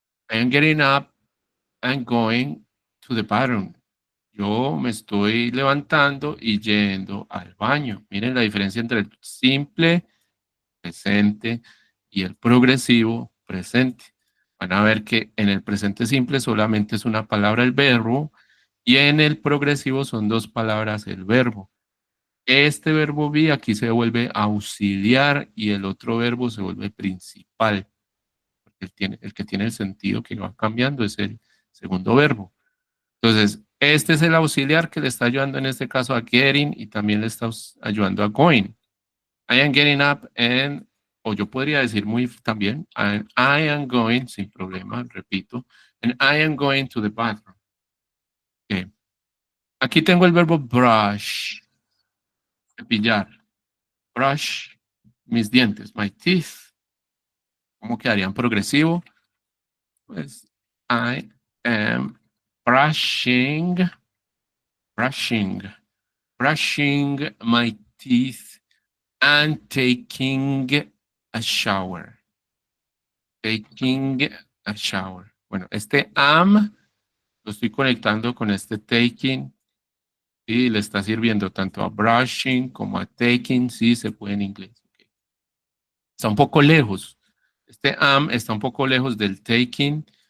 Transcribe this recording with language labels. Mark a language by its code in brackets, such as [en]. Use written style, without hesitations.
[en] I am getting up and going to the bathroom. [es] Yo me estoy levantando y yendo al baño. Miren la diferencia entre el simple presente y el progresivo presente. Van a ver que en el presente simple solamente es una palabra el verbo y en el progresivo son dos palabras el verbo. Este verbo be aquí se vuelve auxiliar y el otro verbo se vuelve principal. Porque el que tiene el sentido que va cambiando es el segundo verbo. Entonces, este es el auxiliar que le está ayudando en este caso a getting y también le está ayudando a going. [en] I am getting up and, [es] o yo podría decir muy también, [en] I am going, [es] sin problema, repito, [en] and I am going to the bathroom. Okay. [es] Aquí tengo el verbo brush, cepillar. Brush, mis dientes, [en] my teeth. [es] ¿Cómo quedarían progresivo? Pues, [en] I am brushing, brushing, brushing my teeth and taking a shower. Taking a shower. [es] Bueno, este am lo estoy conectando con este taking y le está sirviendo tanto a brushing como a taking, sí se puede en inglés. Okay. Está un poco lejos. Este am está un poco lejos del taking.